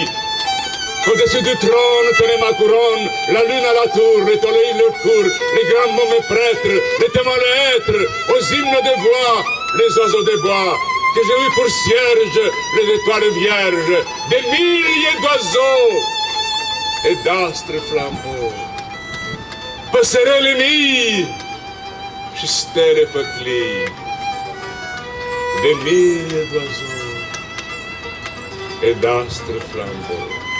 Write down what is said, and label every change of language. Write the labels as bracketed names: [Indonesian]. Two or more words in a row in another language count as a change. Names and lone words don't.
[French] Au-dessus du trône tenait ma couronne, la lune à la tour, les soleils leur cour, les grands mots mes prêtres, les témoins les êtres, aux hymnes de voix, les oiseaux des bois, que j'ai eu pour cierge, les étoiles vierges, des milliers d'oiseaux et d'astres flambeaux. Passerez les nuits, [Romanian] și stele făclii, de mii [French] d'oiseaux et d'astres flambeaux.